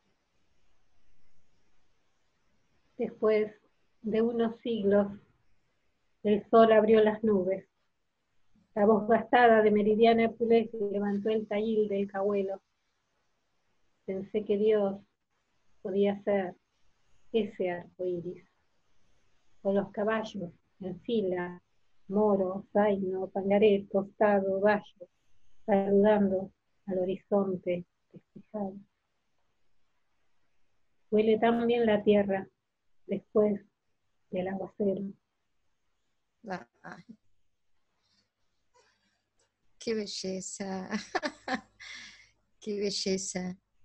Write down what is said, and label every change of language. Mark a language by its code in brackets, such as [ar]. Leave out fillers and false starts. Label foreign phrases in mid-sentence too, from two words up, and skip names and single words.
[es] Después de unos siglos, el sol abrió las nubes. La voz gastada de Meridiana Pulés levantó el taíl del cahuelo. Pensé que Dios podía ser ese arco iris. O los caballos en fila, moro, zaino, pangaré, tostado, gallo, saludando al horizonte despejado. Huele tan bien la tierra después del aguacero. Ay, qué belleza, qué belleza.